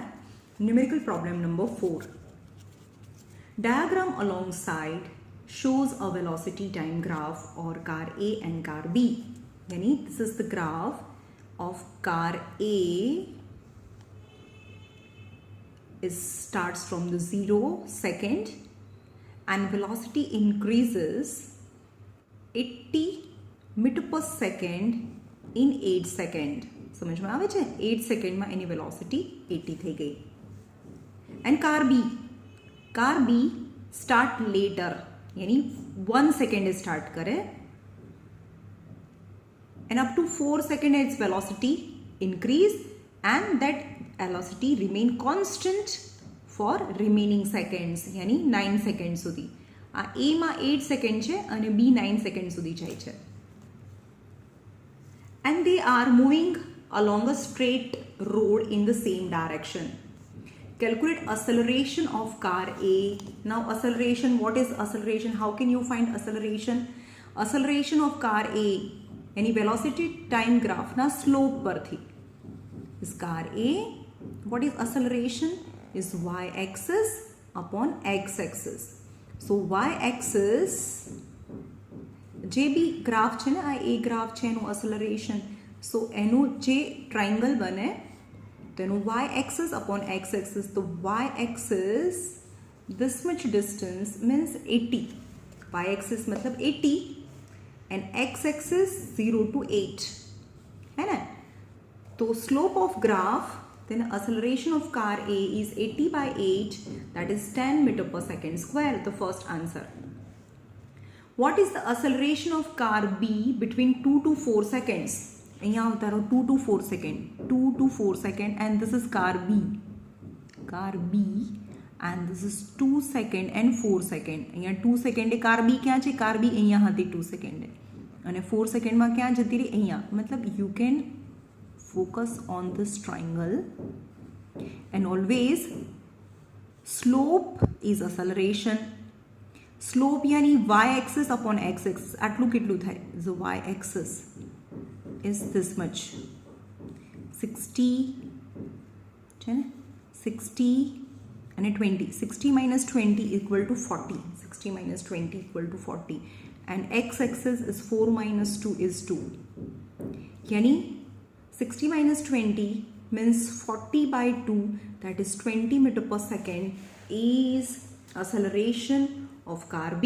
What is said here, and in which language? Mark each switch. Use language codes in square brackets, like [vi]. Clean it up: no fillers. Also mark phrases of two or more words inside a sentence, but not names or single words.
[en] Numerical problem number 4. Diagram alongside shows a velocity time graph or car A and car B. Yani this is the graph of car A. Starts from the 0 second and velocity increases 80 meter per second in 8 second. [hi] समझ में [gu] આવે છે? 8 સેકન્ડમાં એની વેલોસિટી 80 થઈ ગઈ. [en] and car B start later, यानी [gu] 1 સેકન્ડ સ્ટાર્ટ કરે [en] and up to 4 seconds its velocity increase and that velocity remain constant for remaining seconds, [gu] यानी 9 સેકન્ડ સુધી. આ A માં 8 સેકન્ડ છે અને B 9 સેકન્ડ સુધી જાય છે. [en] And they are moving along a straight road in the same direction. Calculate acceleration of car A. Now acceleration, what is acceleration? How can you find acceleration? Acceleration of car A, any velocity time graph [gu] na slope પરથી. [en] Is car A, what is acceleration? Is y-axis upon x-axis. So y-axis [gu] જે બી ગ્રાફ છે ને, આ એ ગ્રાફ છે એનું એક્સેલરેશન. સો એનું જે ટ્રાયંગલ બને તો એનું [en] y axis upon x axis. તો y axis this much distance means 80. y axis मतलब 80 and x axis 0 to 8 [hi] है ना. [en] तो slope of graph, then acceleration of car A is 80 by 8, that is 10 meter per second square. The first answer. What is the acceleration of car B between 2 to 4 seconds? [gu] અહીંયા ઉતારો [en] 2 to 4 second, 2 to 4 second, and this is car B and this is 2 second and 4 second. અહીંયા 2 second એ car B ક્યાં છે? car B અહીંયા હતી 2 second અને 4 second માં ક્યાં જતી રહી? અહીંયા. मतलब you can focus on this triangle and always slope is acceleration. સ્લોપ यानी y axis upon x axis. [gu] આટલું કેટલું થાય? [en] So y axis is this much, 60 [gu] છે ને, [en] 60 અને 20. 60 minus 20 equal to 40. 60 minus 20 equal to 40 and x axis is 4 minus 2 is 2. यानी 60 minus 20 means 40 by 2, that is 20 meter per second is acceleration of car B.